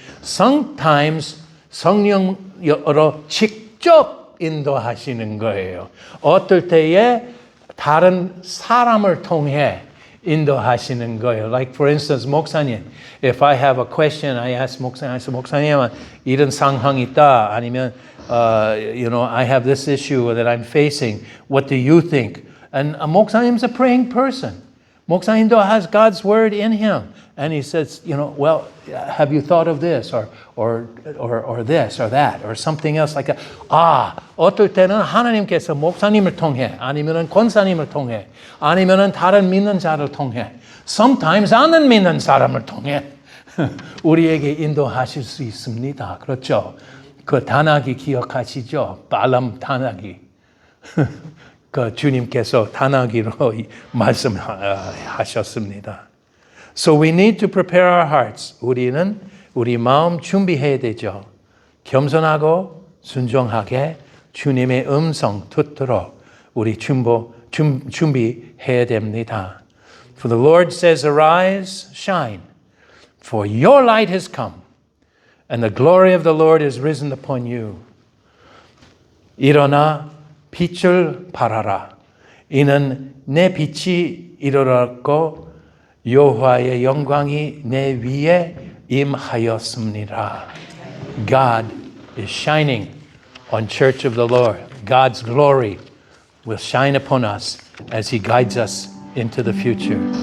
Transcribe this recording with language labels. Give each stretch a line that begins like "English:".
English: Sometimes
Korean: 성령으로 직접 인도하시는 거예요. 어떨 때에 다른 사람을 통해 인도하시는 거예요.
English: Like for instance, 목사님, if I have a question, I ask 목사님,
Korean: 이런 상황이 있다. 아니면,
English: I have this issue that I'm facing. What do you think? And 목사님's a praying person. 목사님도 has God's word in him. And he says, well, have you thought of this or this or that or something else like that?
Korean: 어떨 때는 하나님께서 목사님을 통해 아니면은 권사님을 통해 아니면은 다른 믿는 자를 통해
English: sometimes
Korean: 안 믿는 사람을 통해 우리에게 인도하실 수 있습니다. 그렇죠? 그 단아기 기억하시죠? 발람 단아기. 그 주님께서 단아기로 말씀하셨습니다.
English: So we need to prepare our hearts.
Korean: 우리는 우리 마음 준비해야 되죠. 겸손하고 순종하게 주님의 음성 듣도록 우리 준비해야 됩니다.
English: For the Lord says, arise, shine, for your light has come, and the glory of the Lord is risen upon you.
Korean: 일어나 빛을 발하라. 이는 내 빛이 이르렀고 여호와의 영광이 내 위에 임하였습니다.
English: God is shining on Church of the Lord. God's glory will shine upon us as He guides us into the future.